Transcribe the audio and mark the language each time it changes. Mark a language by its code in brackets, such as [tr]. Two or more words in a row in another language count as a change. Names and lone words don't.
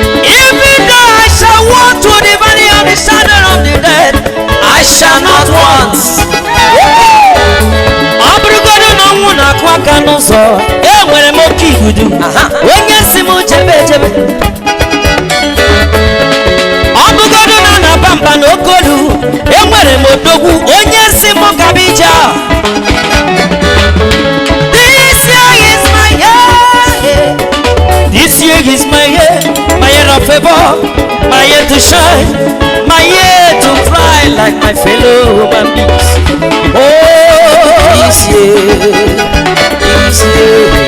[en] Even though I shall walk through the valley of the shadow of the dead, I shall not want. [ig] Ọ bụrụgodu na ọnwụ na-akụ aka n'ụzọ, enwere m oke igudu. Aha. Onye si m jebe ejebe, Ọ bụgodu na a na-aba mba n'oke olu, enwere m odogwu, onye si m gaba ije a. [en] This year is my year. This year is my year. My year of favor. My year to shine. My year to fly like my fellow human beings. Oh, this year. This year.